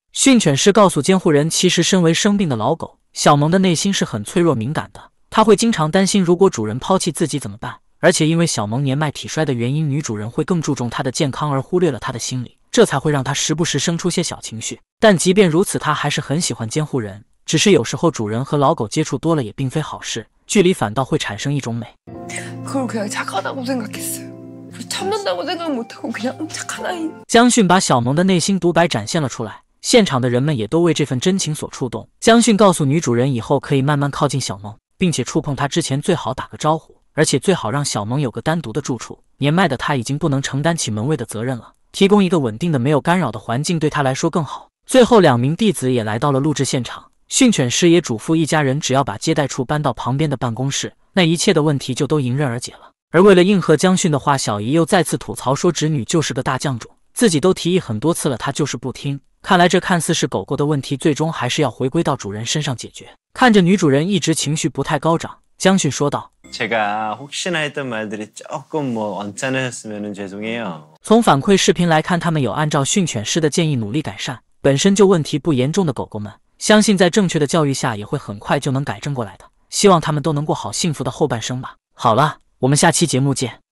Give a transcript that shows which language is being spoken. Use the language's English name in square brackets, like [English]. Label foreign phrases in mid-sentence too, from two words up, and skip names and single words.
[Chinese] 训犬师告诉监护人，其实身为生病的老狗，小萌的内心是很脆弱敏感的，他会经常担心如果主人抛弃自己怎么办。而且因为小萌年迈体衰的原因，女主人会更注重她的健康而忽略了她的心理，这才会让她时不时生出些小情绪。但即便如此，她还是很喜欢监护人，只是有时候主人和老狗接触多了也并非好事，距离反倒会产生一种美。 [Korean] 그걸 그냥 착하다고 생각했어요. 참는다고 생각 못하고 그냥 착한 아이. [Chinese] 江迅把小萌的内心独白展现了出来，现场的人们也都为这份真情所触动。江迅告诉女主人，以后可以慢慢靠近小萌，并且触碰她之前最好打个招呼，而且最好让小萌有个单独的住处。年迈的她已经不能承担起门卫的责任了，提供一个稳定的没有干扰的环境对她来说更好。最后2名弟子也来到了录制现场，训犬师也嘱咐一家人只要把接待处搬到旁边的办公室，那一切的问题就都迎刃而解了。而为了应和江迅的话，小姨又再次吐槽说侄女就是个大犟主，自己都提议很多次了，她就是不听。看来这看似是狗狗的问题，最终还是要回归到主人身上解决。看着女主人一直情绪不太高涨，江迅说道： [Korean] 제가 혹시나 했던 말들이 조금 언짢으셨으면 죄송해요. [Chinese] 从反馈视频来看，他们有按照训犬师的建议努力改善。本身就问题不严重的狗狗们，相信在正确的教育下也会很快就能改正过来的。希望他们都能过好幸福的后半生吧。好了，我们下期节目见。